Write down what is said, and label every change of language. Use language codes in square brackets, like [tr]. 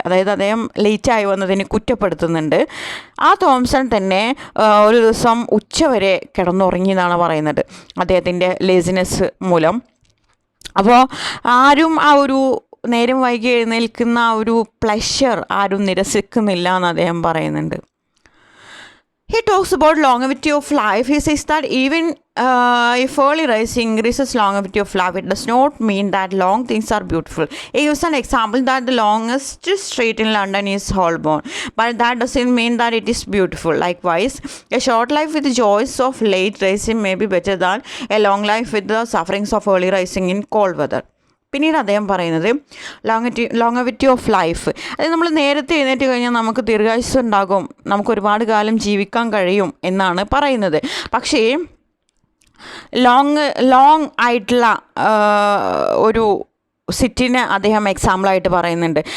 [ml] അതായത് അദ്ദേഹം ലേറ്റായി വന്നതിന് കുറ്റപ്പെടുത്തുന്നുണ്ട്. ആ തോംസൺ തന്നെ ഒരു ദിവസം ഉച്ചവരെ കിടന്നുറങ്ങി എന്നാണ് പറയുന്നത് അദ്ദേഹത്തിൻ്റെ ലേസിനെസ് മൂലം. അപ്പോൾ ആരും ആ ഒരു നേരം വൈകി എഴുന്നേൽക്കുന്ന ആ ഒരു പ്ലഷർ ആരും നിരസിക്കുന്നില്ല എന്ന് അദ്ദേഹം പറയുന്നുണ്ട്. [en] He talks about longevity of life. He says that even if early rising increases longevity of life, it does not mean that long things are beautiful. He gives an example that the longest street in London is Holborn, but that doesn't mean that it is beautiful. Likewise, a short life with the joys of late rising may be better than a long life with the sufferings of early rising in cold weather. [ml] പിന്നീട് അദ്ദേഹം പറയുന്നത് ലോങ്ങവിറ്റി of life. അതായത് നമ്മൾ നേരത്തെ എഴുന്നേറ്റ് കഴിഞ്ഞാൽ നമുക്ക് ദീർഘായുസ്സ് ഉണ്ടാകും, നമുക്ക് ഒരുപാട് കാലം ജീവിക്കാൻ കഴിയും എന്നാണ് പറയുന്നത്. പക്ഷേ ലോങ് ആയിട്ടുള്ള ഒരു സിറ്റിനെ അദ്ദേഹം എക്സാമ്പിളായിട്ട് പറയുന്നുണ്ട്.